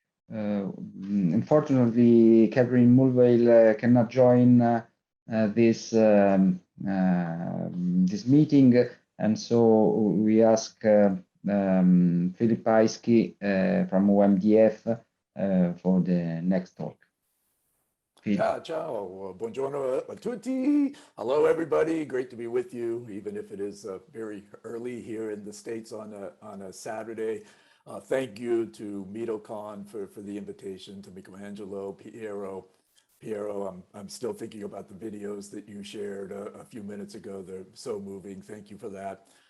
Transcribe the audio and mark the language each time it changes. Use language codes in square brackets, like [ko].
[en] Unfortunately, Catherine Mulvale cannot join this this meeting, and so we ask Philip Yeske from UMDF for the next talk. [it] Ciao, buongiorno a tutti. [en] Hello, everybody. Great to be with you, even if it is very early here in the States on a Saturday. Thank you to Mitocon for the invitation, to Michelangelo, Piero. I'm still thinking about the videos that you shared a few minutes ago. They're so moving. Thank you for that.